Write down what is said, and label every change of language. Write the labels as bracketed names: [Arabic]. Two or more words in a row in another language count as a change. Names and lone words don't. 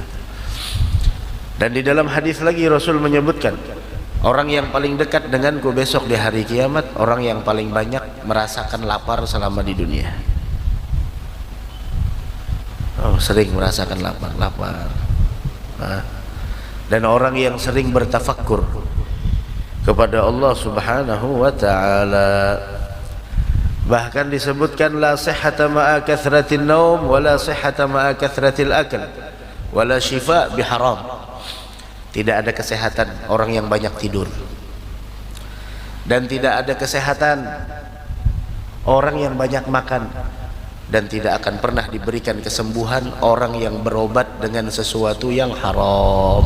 [Indonesian] Dan di dalam hadis lagi Rasul menyebutkan, orang yang paling dekat denganku besok di hari kiamat, orang yang paling banyak merasakan lapar selama di dunia. Oh, sering merasakan lapar. Dan orang yang sering bertafakkur kepada Allah [Arabic] سبحانه وتعالى. [Indonesian] Bahkan disebutkan [Arabic] لا صحة مع كثرة النوم ولا صحة مع كثرة الأكل ولا شفاء بحرام. [Indonesian] Tidak ada kesehatan orang yang banyak tidur, dan tidak ada kesehatan orang yang banyak makan, dan tidak akan pernah diberikan kesembuhan orang yang berobat dengan sesuatu yang haram.